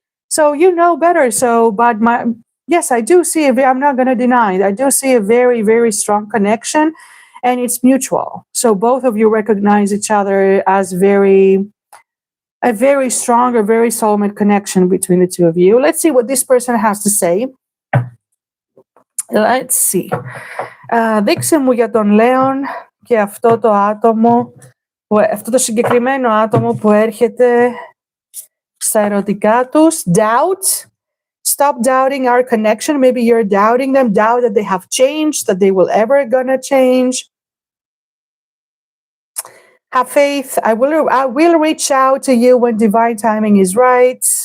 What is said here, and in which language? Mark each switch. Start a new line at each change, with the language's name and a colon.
English: So you know better. So, but yes, I do see, I'm not going to deny it. I do see a very, very strong connection, and it's mutual. So both of you recognize each other as a very strong, a very soulmate connection between the two of you. Let's see what this person has to say. Let's see.
Greek: Δείξε μου για τον Λέον και αυτό το άτομο, αυτό το συγκεκριμένο άτομο που έρχεται στα ερωτικά τους.
English: Doubt. Stop doubting our connection. Maybe you're doubting them. Doubt that they have changed, that they will ever gonna change. Have faith. I will reach out to you when divine timing is right.